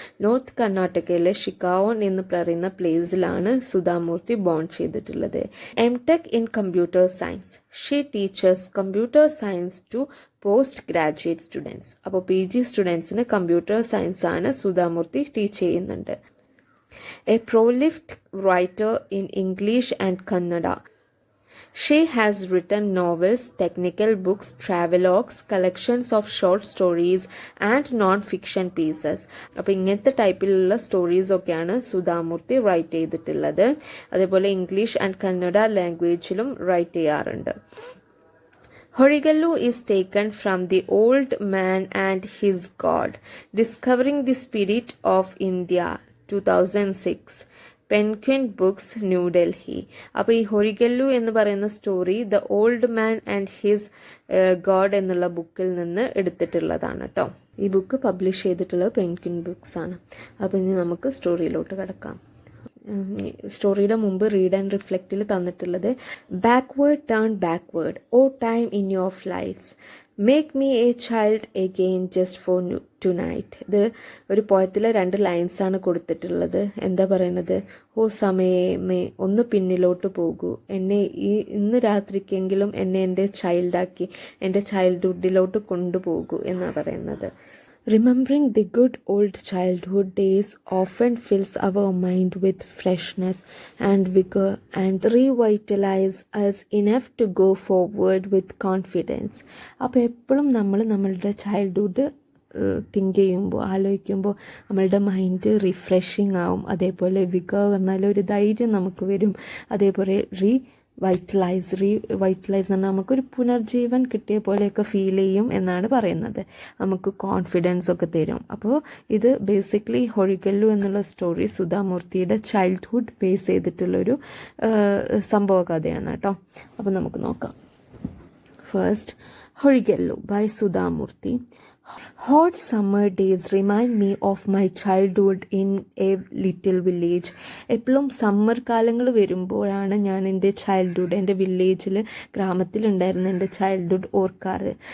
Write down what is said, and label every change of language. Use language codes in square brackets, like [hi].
[ml] North കർണാടകയിലെ ഷിക്കാഗോൺ എന്ന് പറയുന്ന പ്ലേസിലാണ് സുധാമൂർത്തി ബോൺ ചെയ്തിട്ടുള്ളത്. [en] M.Tech in computer science. She teachers computer science to post graduate students. [ml] അപ്പോൾ PG സ്റ്റുഡൻസിന് കമ്പ്യൂട്ടർ സയൻസ് ആണ് സുധാമൂർത്തി ടീച്ച് ചെയ്യുന്നുണ്ട്. [en] A prolific writer in English and Kannada. She has written novels, technical books, travelogues, collections of short stories and non-fiction pieces. [ml] അപ്പോൾ ഇങ്ങനത്തെ ടൈപ്പിലുള്ള stories ഒക്കെയാണ് Sudha Murty right ചെയ്തിട്ടുള്ളത്. അതേപോലെ ഇംഗ്ലീഷ് ആൻഡ് കന്നഡ ലാംഗ്വേജിലും റൈറ്റ് ചെയ്യാറുണ്ട്. [en] Horigallu is taken from The Old Man and His God, Discovering the Spirit of India, 2006. Penguin books, New Delhi. [ml] അപ്പോൾ ഈ ഹൊറിഗെല്ലു എന്ന് പറയുന്ന story the old man and his God എന്നുള്ള ബുക്കിൽ നിന്ന് എടുത്തിട്ടുള്ളതാണ് കേട്ടോ. ഈ ബുക്ക് പബ്ലിഷ് ചെയ്തിട്ടുള്ളത് പെൻഗ്വിൻ ബുക്സ് ആണ്. അപ്പോൾ ഇനി നമുക്ക് സ്റ്റോറിയിലോട്ട് കിടക്കാം. സ്റ്റോറിയുടെ മുമ്പ് റീഡ് ആൻഡ് റിഫ്ലക്റ്റിൽ തന്നിട്ടുള്ളത് [en] Backward turn backward O time in your flights make me a child again just for tonight. [ml] ഇത് ഒരു പോയത്തിലെ 2 ലൈൻസാണ് കൊടുത്തിട്ടുള്ളത്. എന്താ പറയണത്? ഓ സമയമേ, ഒന്ന് പിന്നിലോട്ട് പോകൂ, എന്നെ ഇന്ന് രാത്രിക്കെങ്കിലും എന്നെ എൻ്റെ ചൈൽഡാക്കി എൻ്റെ ചൈൽഡ്ഹുഡിലോട്ട് കൊണ്ടുപോകൂ എന്നാണ് പറയുന്നത്. [en] Remembering the good old childhood days often fills our mind with freshness and vigor and revitalize us enough to go forward with confidence. [ml] അപ്പോൾ എപ്പോഴും നമ്മളുടെ ചൈൽഡ്ഹുഡ് തിങ്ക് ചെയ്യുമ്പോൾ, ആലോചിക്കുമ്പോൾ നമ്മളുടെ മൈൻഡ് റിഫ്രഷിങ് ആവും. അതേപോലെ വിഗർ പറഞ്ഞാൽ ഒരു ധൈര്യം നമുക്ക് വരും. അതേപോലെ വൈറ്റലൈസ് എന്ന് പറഞ്ഞാൽ നമുക്കൊരു പുനർജീവൻ കിട്ടിയ പോലെയൊക്കെ ഫീൽ ചെയ്യും എന്നാണ് പറയുന്നത്. നമുക്ക് കോൺഫിഡൻസ് ഒക്കെ തരും. അപ്പോൾ ഇത് ബേസിക്കലി ഹൊറിഗെല്ലു എന്നുള്ള സ്റ്റോറി സുധാമൂർത്തിയുടെ ചൈൽഡ്ഹുഡ് ബേസ് ചെയ്തിട്ടുള്ളൊരു സംഭവ കഥയാണ് കേട്ടോ. അപ്പോൾ നമുക്ക് നോക്കാം. First, ഹൊറിഗെല്ലു by Sudha Murty. [en] Hot summer days remind me of my childhood in a little village. [ml] എപ്പോഴും സമ്മർ കാലങ്ങൾ വരുമ്പോഴാണ് ഞാൻ എൻ്റെ ചൈൽഡ്ഹുഡ്, എൻ്റെ വില്ലേജിൽ, ഗ്രാമത്തിലുണ്ടായിരുന്ന എൻ്റെ ചൈൽഡ്ഹുഡ് ഓർക്കാറ്.